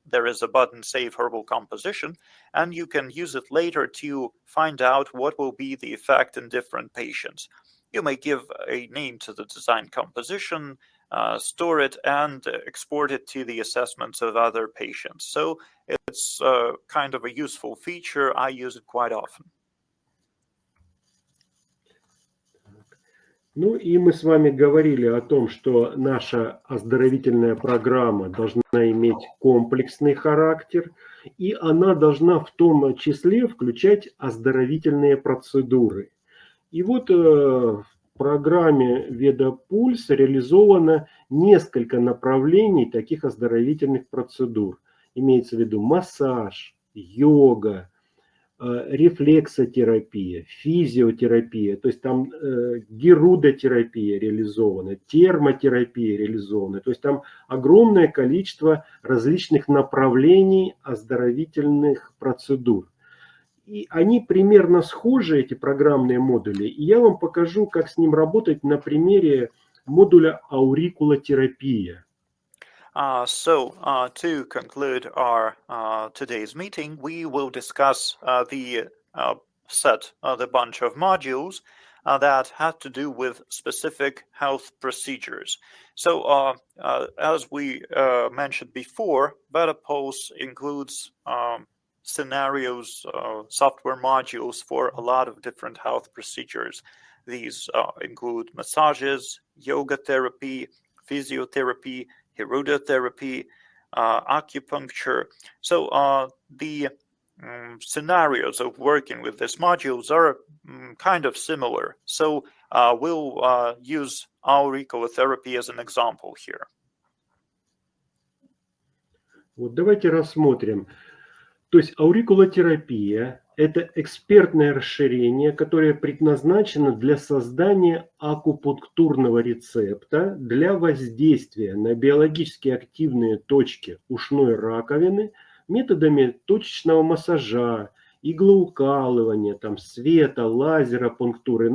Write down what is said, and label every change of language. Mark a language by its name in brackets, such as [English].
[English] There is a button Save Herbal Composition, and you can use it later to find out what will be the effect in different patients. You may give a name to the designed composition, store it, and export it to the assessments of other patients. So it's kind of a useful feature. I use it quite often. [Russian] Ну и мы с вами говорили о том, что наша оздоровительная программа должна иметь комплексный характер, и она должна в том числе включать оздоровительные процедуры. И вот в программе VedaPulse реализовано несколько направлений таких оздоровительных процедур. Имеется в виду массаж, йога, рефлексотерапия, физиотерапия, то есть там герудотерапия реализована, термотерапия реализована, то есть там огромное количество различных направлений оздоровительных процедур. И они примерно схожи, эти программные модули, и я вам покажу, как с ним работать на примере модуля аурикулотерапия. [English] To conclude our today's meeting, we will discuss the bunch of modules that have to do with specific health procedures. So as we mentioned before, VedaPulse includes scenarios, software modules for a lot of different health procedures. These include massages, yoga therapy, physiotherapy, herudotherapy, acupuncture. So the scenarios of working with these modules are kind of similar. So we'll use auriculotherapy as an example here. [Russian] Вот давайте рассмотрим. То есть аурикулотерапия – это экспертное расширение, которое предназначено для создания акупунктурного рецепта для воздействия на биологически активные точки ушной раковины методами точечного массажа, иглоукалывания, там, света, лазера, пунктуры.